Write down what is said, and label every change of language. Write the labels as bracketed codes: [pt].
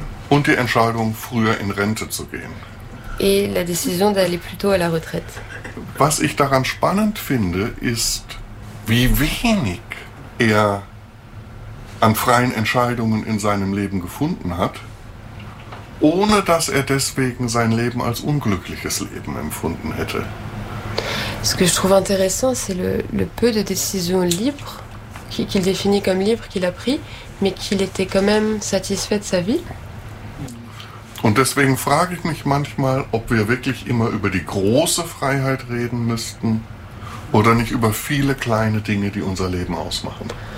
[de] Und die Entscheidung, früher in Rente zu gehen. [fr] Et la décision d'aller plus tôt à la retraite. [de] Was ich daran spannend finde, ist, wie wenig er an freien Entscheidungen in seinem Leben gefunden hat, ohne dass er deswegen sein Leben als unglückliches Leben empfunden hätte. [fr] Ce que je trouve intéressant, c'est le peu de décisions libres qu'il définit comme libre qu'il a pris, mais qu'il était quand même satisfait de sa vie. [de] Und deswegen frage ich mich manchmal, ob wir wirklich immer über die große Freiheit reden müssten oder nicht über viele kleine Dinge, die unser Leben ausmachen.